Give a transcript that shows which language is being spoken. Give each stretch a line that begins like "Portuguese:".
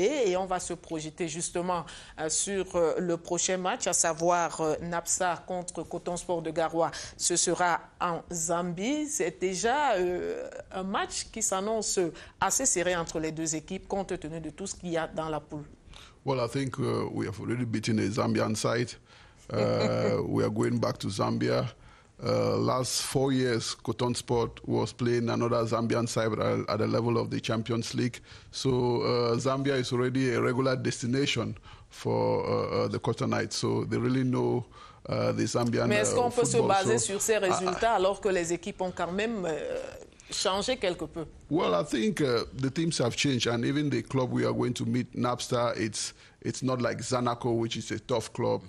French: Et on va se projeter justement sur le prochain match, à savoir Napsa contre Coton Sport de Garoua. Ce sera en Zambie. C'est déjà un match qui s'annonce assez serré entre les deux équipes, compte tenu de tout ce qu'il y a dans la poule.
English: Well, I think we have already beaten the Zambian side. We are going back to Zambia. Last 4 years, Coton Sport was playing another Zambian side at the level of the Champions League. So Zambia is already a regular destination for the Cotonites. So they really know the Zambian
French: Mais est-ce qu'on peut se baser
English: so,
French: sur ces résultats alors que les équipes ont quand même changé quelque peu?
English: Well, I think the teams have changed, and even the club we are going to meet, Napster, it's not like Zanaco, which is a tough club.